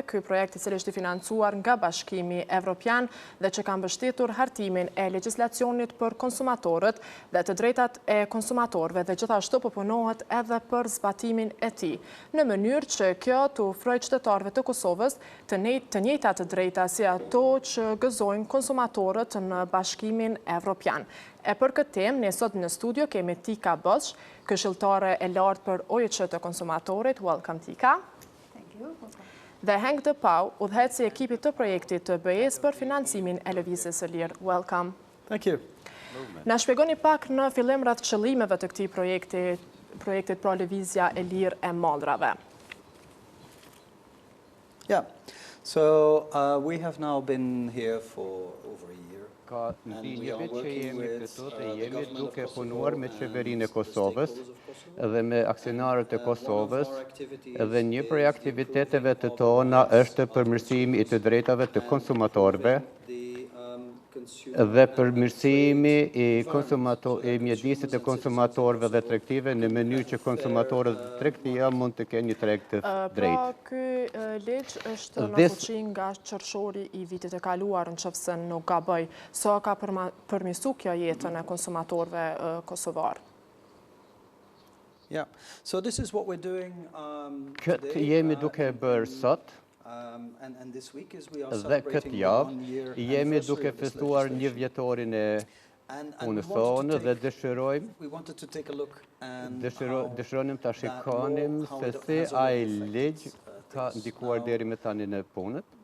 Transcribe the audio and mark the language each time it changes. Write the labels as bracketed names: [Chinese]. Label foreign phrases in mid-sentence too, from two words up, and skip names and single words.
[Albanian] Ky projekt i cili është i financuar nga Bashkimi Evropian dhe që ka mbështetur hartimin e legjislacionit për konsumatorët dhe të drejtat e konsumatorëve dhe gjithashtu po punohet edhe për zbatimin e tij, në mënyrë që kjo të ofrojë qytetarëve të Kosovës të njëjtat të drejta si ato që gëzojnë konsumatorët në Bashkimin Evropian. E për këtë temë, ne sot në studio kemi Tika Bosh, këshilltare e lartë për OJQ të konsumatorit. [English] Welcome, Tika. Thank you. [Albanian] Dhe Henk de Pau, udhëheqësi i ekipit të projektit të BE-s për financimin e lëvizjes së lirë. [English] Welcome. Thank you. [Albanian] Na shpjegoni pak në fillim rreth qëllimeve të këtij projektit pra lëvizja e lirë e Maldrave. [English] Yeah. So we have now been here for over a year. [Albanian] Ka një vit që jemi këtu dhe jemi duke punuar me qeverinë e Kosovës dhe me aksionarët e Kosovës dhe një prej aktiviteteve të tona është përmirësimi i të drejtave të konsumatorëve dhe përmirësimi i mjedisit të konsumatorëve dhe tregtive në mënyrë që konsumatorët dhe tregtia mund të kenë një treg të drejtë. Pra, ky ligj është në fuqi nga Qershori i vitit e kaluar, nëse nuk gaboj. Sa ka përmirësuar kjo jetën e konsumatorëve kosovar? [English] Yeah. So this is what we're doing [Albanian] Këtë jemi duke bërë sot. Dhe këtë javë jemi duke festuar një vjetorin e punës tonë dhe dëshironim ta shikonim se si ai ligj ka ndikuar deri më tani në punët.